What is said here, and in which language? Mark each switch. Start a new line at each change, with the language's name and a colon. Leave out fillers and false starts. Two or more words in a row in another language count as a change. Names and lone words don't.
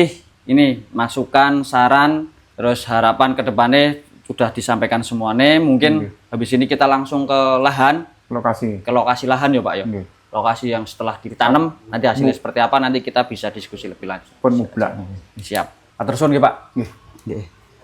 Indonesian: Ini masukan, saran, terus harapan ke depannya sudah disampaikan semuanya. Mungkin habis ini kita langsung ke lahan, Lokasi. ke lokasi lahan ya Pak ya. Nggih. Lokasi yang setelah ditanam, nanti hasilnya seperti apa nanti kita bisa diskusi lebih lanjut. Pun mublak.
Javanese: Siap. Atur suwun nggih Pak. Nggih. Nggih.